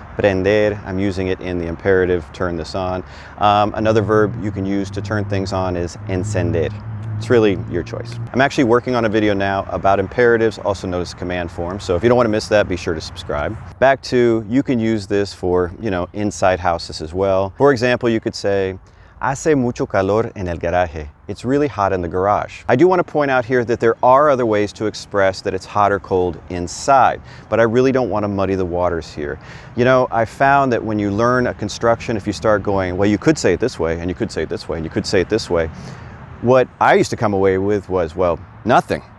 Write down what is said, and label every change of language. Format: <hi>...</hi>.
<en>Prender, I'm using it in the imperative, turn this on. Another verb you can use to turn things on is encender. It's really your choice. I'm actually working on a video now about imperatives, also known as command form. So if you don't want to miss that, be sure to subscribe. Back to, you can use this for, inside houses as well. For example, you could say,</en> <es>hace mucho calor en el garaje.</es> <en>It's really hot in the garage. I do want to point out here that there are other ways to express that it's hot or cold inside, but I really don't want to muddy the waters here. I found that when you learn a construction, if you start going, well, you could say it this way, and you could say it this way, and you could say it this way, what I used to come away with was, well, nothing.</en>